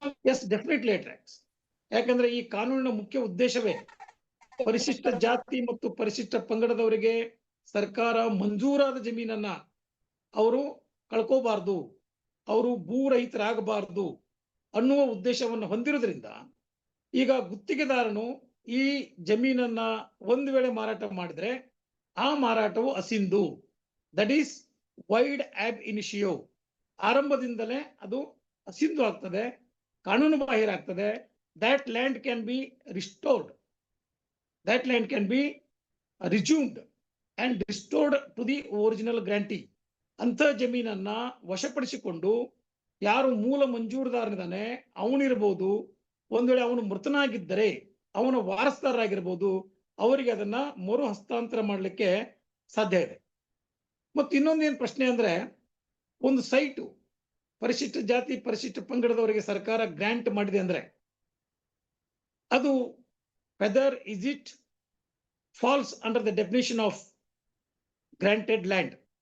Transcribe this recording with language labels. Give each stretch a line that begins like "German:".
English: Yes, definitely attracts.
Kannada: ಯಾಕಂದ್ರೆ ಈ ಕಾನೂನಿನ ಮುಖ್ಯ ಉದ್ದೇಶವೇ ಪರಿಶಿಷ್ಟ ಜಾತಿ ಮತ್ತು ಪರಿಶಿಷ್ಟ ಪಂಗಡದವರಿಗೆ ಸರ್ಕಾರ ಮಂಜೂರಾದ ಜಮೀನನ್ನ ಅವರು ಕಳ್ಕೋಬಾರ್ದು, ಅವರು ಭೂರಹಿತರಾಗಬಾರ್ದು ಅನ್ನುವ ಉದ್ದೇಶವನ್ನು ಹೊಂದಿರೋದ್ರಿಂದ ಈಗ ಗುತ್ತಿಗೆದಾರನು ಈ ಜಮೀನನ್ನ ಒಂದು ವೇಳೆ ಮಾರಾಟ ಮಾಡಿದ್ರೆ ಆ ಮಾರಾಟವು ಅಸಿಂಧು.
English: That is void ab initio.
Kannada: ಆರಂಭದಿಂದಲೇ ಅದು ಅಸಿಂಧು ಆಗ್ತದೆ, ಕಾನೂನು ಬಾಹಿರ ಆಗ್ತದೆ.
English: that land can be restored, that land can be resumed and restored to the original grantee.
Kannada: ಅಂತ ಜಮೀನನ್ನ ವಶಪಡಿಸಿಕೊಂಡು ಯಾರು ಮೂಲ ಮಂಜೂರುದಾರನಿದ್ದಾನೆ ಅವನಿರಬಹುದು, ಒಂದ್ ವೇಳೆ ಅವನು ಮೃತನಾಗಿದ್ದರೆ ಅವನ ವಾರಸ್ದಾರರಾಗಿರ್ಬೋದು, ಅವರಿಗೆ ಅದನ್ನ ಮರು ಹಸ್ತಾಂತರ ಮಾಡಲಿಕ್ಕೆ ಸಾಧ್ಯ ಇದೆ. ಮತ್ತು ಇನ್ನೊಂದೇನು ಪ್ರಶ್ನೆ ಅಂದ್ರೆ, ಒಂದು ಸೈಟು ಪರಿಶಿಷ್ಟ ಜಾತಿ ಪರಿಶಿಷ್ಟ ಪಂಗಡದವರಿಗೆ ಸರ್ಕಾರ ಗ್ರಾಂಟ್ ಮಾಡಿದೆ ಅಂದ್ರೆ ಅದು
English: Whether is it falls under the definition of granted land?